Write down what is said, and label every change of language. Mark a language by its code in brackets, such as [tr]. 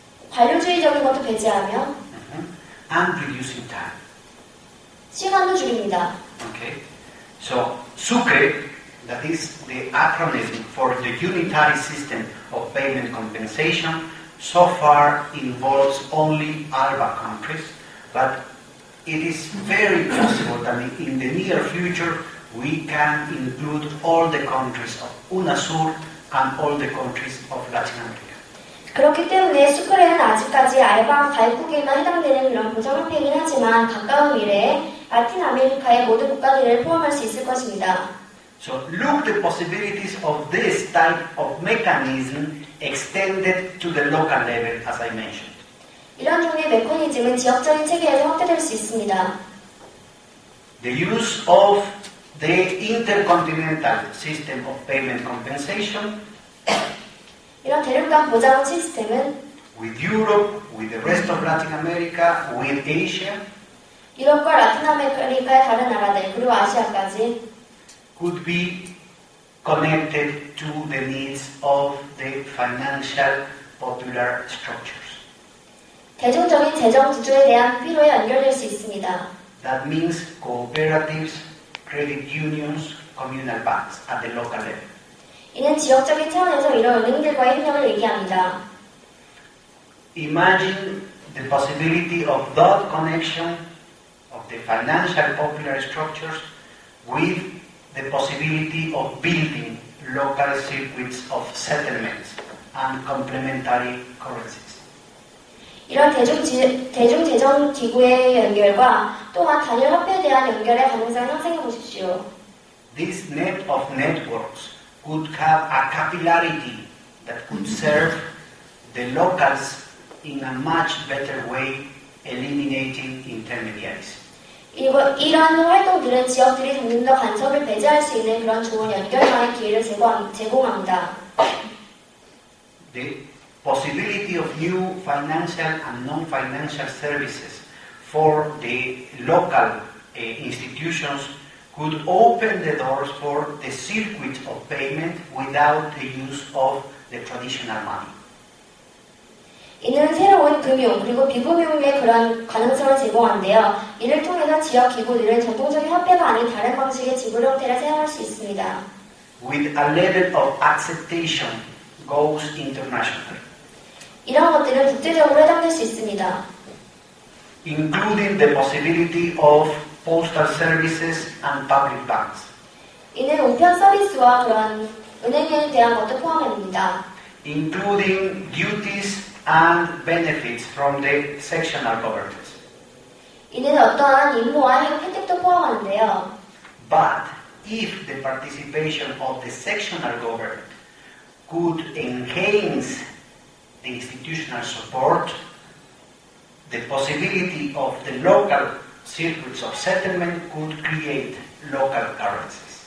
[ko] 관료주의적인 것도 배제하며 [en] And reducing time. [ko] 시간도 줄입니다. [en] Okay. So, SUCRE, that is the acronym for the Unitary System of Payment Compensation, so far involves only ALBA countries, but it is very possible that in the near future we can include all the countries of UNASUR and all the countries of Latin America. [ko] 그렇기 때문에 수크레는 아직까지 알바 가입국에만 해당되는 그런 보상 형태이긴 하지만 가까운 미래에 라틴 아메리카의 모든 국가들을 포함할 수 있을 것입니다. [en] So look the possibilities of this type of mechanism extended to the local level, as I mentioned. [ko] 이런 종류의 메커니즘은 지역적인 체계에서 확대될 수 있습니다. [en] The use of the intercontinental system of payment compensation [ko] 이런 대륙간 보장 시스템은 [en] with Europe, with the rest of Latin America, with Asia, [ko] 유럽과 라틴 아메리카의 다른 나라들 그리고 아시아까지 [en] could be connected to the needs of the financial popular structures. [ko] 대중적인 재정 구조에 대한 필요에 연결될 수 있습니다. [en] That means cooperatives, credit unions, communal banks at the local level. [ko] 이는 지역적인 차원에서 이런 은행들과의 협력을 얘기합니다. [en] Imagine the possibility of that connection of the financial popular structures with the possibility of building local circuits of settlements and complementary currencies. [ko] 이런 대중재정 기구의 연결과 또한 단일 화폐에 대한 연결의 가능성을 상상해 보십시오. [en] This net of networks could have a capillarity that could serve the locals in a much better way, eliminating intermediaries. [ko] 이러한 활동들은 지역들이 점점 더 간섭을 배제할 수 있는 그런 좋은 연결망의 기회를 제공합니다. [en] The possibility of new financial and non-financial services for the local institutions could open the doors for the circuit of payment without the use of the traditional money. [ko] 이는 새로운 금융 그리고 비금융의 그런 가능성을 제공하는데요. 이를 통해서 지역 기구들은 전통적인 화폐가 아닌 다른 방식의 지불 형태를 사용할 수 있습니다. [en] With a level of acceptation goes internationally. [ko] 이런 것들은 국제적으로 해당될 수 있습니다. [en] Including the possibility of postal services and public banks. [ko] 이는 우편 서비스와 그런 은행에 대한 것도 포함됩니다. [en] Including duties and benefits from the sectional governments. [ko] 이는 어떠한 임무와 혜택도 포함하는데요. [en] But if the participation of the sectional government could enhance the institutional support, the possibility of the local circuits of settlement could create local currencies.